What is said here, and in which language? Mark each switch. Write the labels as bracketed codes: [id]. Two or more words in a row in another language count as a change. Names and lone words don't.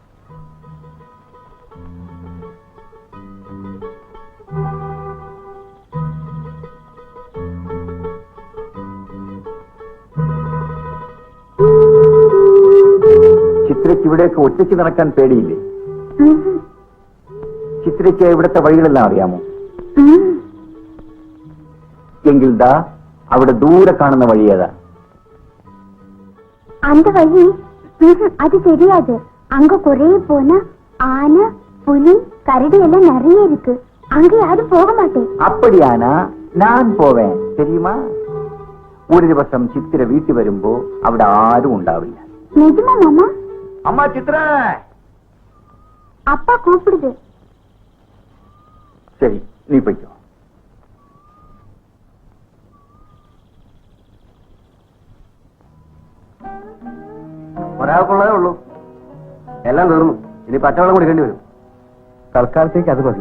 [ml] ചിത്രയ്ക്ക് ഇവിടേക്ക് ഒറ്റയ്ക്ക് നടക്കാൻ പേടിയില്ലേ? ചിത്രയ്ക്ക് ഇവിടുത്തെ വഴികളെല്ലാം അറിയാമോ? എങ്കിൽ ദാ അവിടെ ദൂരെ കാണുന്ന വഴി ഏതാ? [ta] அந்த வழி அது தெரியாது. அங்க குறைய போனா ஆனை, புலி, கரடி எல்லாம் நிறைய இருக்கு. அங்க யாரும் போக மாட்டேன். அப்படியானா [ml] ഞാൻ പോവേൻ, [ta] தெரியுமா? [ml] ഒരു ദിവസം ചിത്ര വീട്ടിൽ വരുമ്പോ അവിടെ ആരും ഉണ്ടാവില്ല. [ta] நிஜமா மாமா? [ml] അമ്മ ചിത്ര. [ta] அப்பா கூப்பிடுது. [ml] ശരി, നീ പോയിക്കോ. ഒരാൾക്കുള്ളതേ ഉള്ളൂ, എല്ലാം തീർന്നു. ഇനി പച്ചവെള്ളം കുടിക്കേണ്ടി വരും. തൽക്കാലത്തേക്ക് അത് മതി.